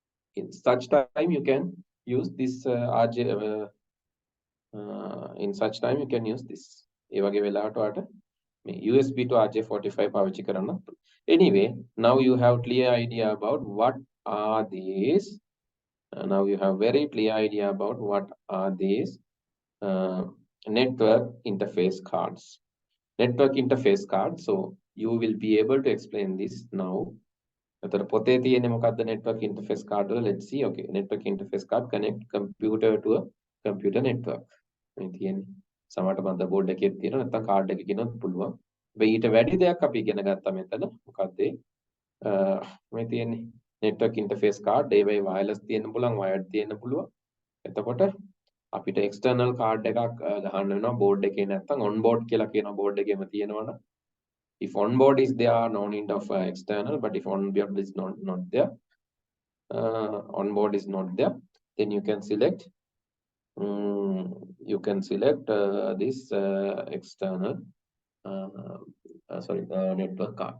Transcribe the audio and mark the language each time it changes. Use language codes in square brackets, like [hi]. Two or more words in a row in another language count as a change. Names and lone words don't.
[en] In such time, you can use this RJ. In such time, you can use this. [si] ඒ වගේ වෙලාවට ඔයාලට මේ [en] USB to RJ45 [si] පාවිච්චි කරන්න. [en] Anyway, now you have clear idea about what are these. Now you have very clear idea about what are these network interface cards. Network interface card. So you will be able to explain this now. [si] එතකොට පොතේ තියෙන්නේ මොකක්ද [en] network interface card [si] වල? [en] Let's see. Okay, network interface card connect computer to a computer network. [si] මේ තියෙන්නේ සමහරට motherboard එකේ තියෙනවා නැත්නම් card එකේ කියනත් පුළුවන්. හැබැයි ඊට වැඩි දෙයක් අපි ඉගෙන ගත්තා මෙතන. මොකක්ද මේ තියෙන්නේ [en] network interface card. [si] ඒවයි wireless තියෙන්න පුළුවන්, wired තියෙන්න පුළුවන්. එතකොට අපිට [en] external card [si] එකක් ගහන්න වෙනවා board එකේ නැත්නම් [en] on board [si] කියලා කියන board එකේම තියෙනවනේ. [en] If on board is there, no need of external. But if on board is not there, on board is not there, then you can select. You can select this external, network cards.